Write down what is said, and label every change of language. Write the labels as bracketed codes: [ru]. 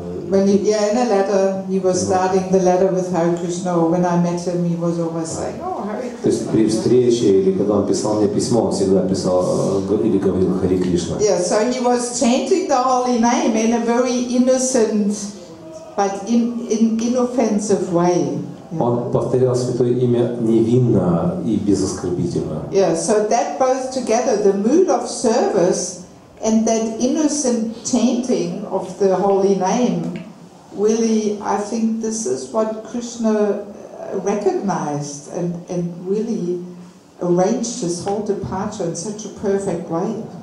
[en] when in a letter, he was starting the letter with Hare Krishna, or when I met him, he was always saying, "Oh, Hare Krishna." [ru] То есть при встрече или когда он писал мне письмо, он всегда писал или говорил Харе Кришна. [en] Yeah, so he was chanting the holy name in a very innocent, but inoffensive way. [ru] Он повторял святое имя невинно и безоскорбительно. [en] Yeah, so that both together, the mood of service and that innocent chanting of the holy name, really, I think this is what Krishna recognized and really arranged his whole departure in such a perfect way.